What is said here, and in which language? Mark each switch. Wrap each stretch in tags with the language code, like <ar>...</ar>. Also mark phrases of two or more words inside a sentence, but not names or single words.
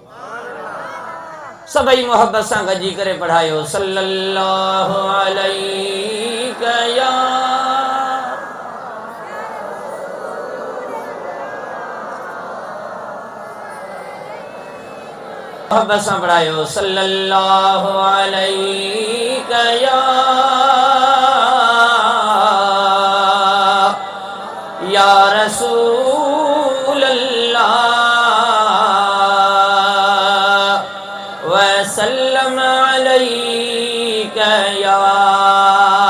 <sd>सभई मोहब्बत सां गॾिजी करे पढ़ायो,</sd> <ar>صلى الله عليك يا</ar> <sd>मोहब्बत सां पढ़ायो,</sd> <ar>صلى الله عليك يا رسول الله وسلم عليك يا</ar>